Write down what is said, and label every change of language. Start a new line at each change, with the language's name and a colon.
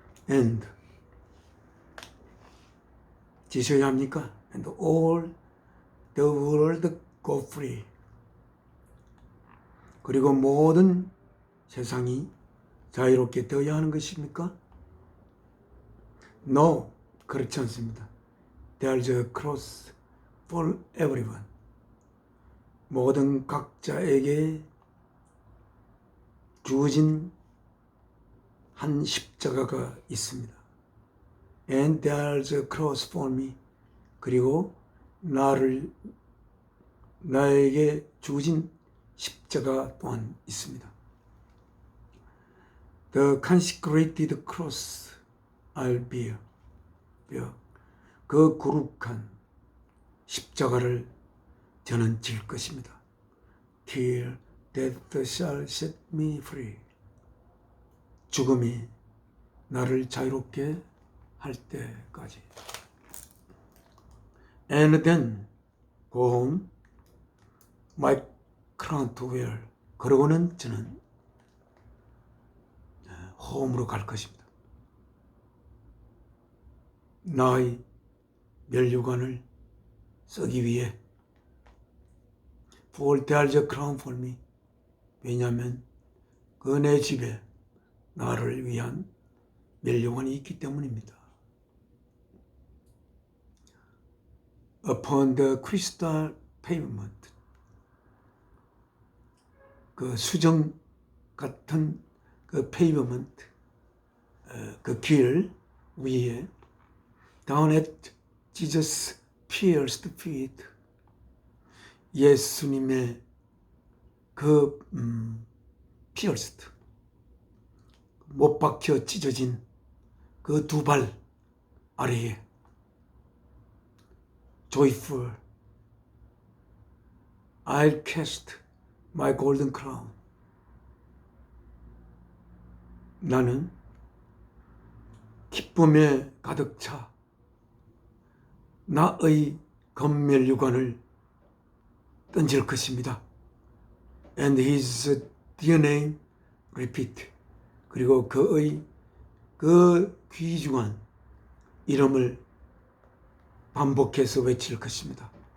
Korean: And 지셔야 합니까?
English: And all the world go free.
Korean: 그리고 모든 세상이 자유롭게 되어야 하는 것입니까? No, 그렇지 않습니다.
English: There's a cross for everyone.
Korean: 모든 각자에게 주어진 한 십자가가 있습니다.
English: And there's a cross for me.
Korean: 그리고 나에게 주어진 십자가 또한 있습니다.
English: The consecrated cross I'll bear.
Korean: 그 거룩한 십자가를 저는 질 것입니다.
English: Till death shall set me free.
Korean: 죽음이 나를 자유롭게 할 때까지.
English: And then go home, my crown to wear.
Korean: 그러고는 저는 홈으로 갈 것입니다. 나의 면류관을 쓰기 위해.
English: For there's a crown for me.
Korean: 왜냐하면 그 내 집에 나를 위한 면류관이 있기 때문입니다.
English: Upon the crystal pavement.
Korean: 그 수정 같은 그 pavement, 그 길 위에
English: down at Jesus' pierced feet.
Korean: 예수님의 그 pierced, 못 박혀 찢어진 그 두 발 아래에
English: joyful, I'll cast my golden crown.
Korean: 나는 기쁨에 가득 차 나의 검면류관을 던질 것입니다.
English: And his dear name repeat.
Korean: 그리고 그의 그 귀중한 이름을 반복해서 외칠 것입니다.